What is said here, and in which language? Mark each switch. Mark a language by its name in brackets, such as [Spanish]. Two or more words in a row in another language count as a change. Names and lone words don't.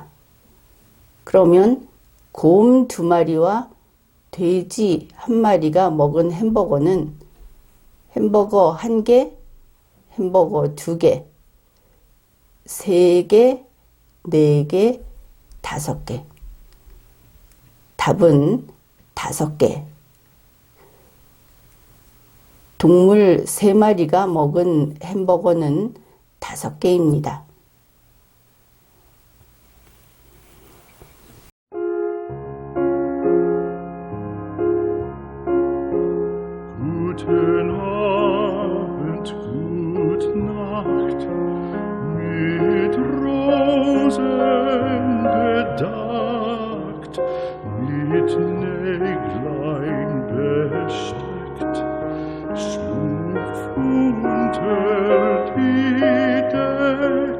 [Korean] 그러면 곰 2마리와 돼지 1마리가 먹은 햄버거는 햄버거 1개, 햄버거 2개, 3개, 4개, 5개. 답은 5개. 동물 3마리가 먹은 햄버거는 5개입니다. [German] Guten Abend, gute Nacht, mit Rosen bedeckt, mit Näglein besteckt, schlupf unter die Deck.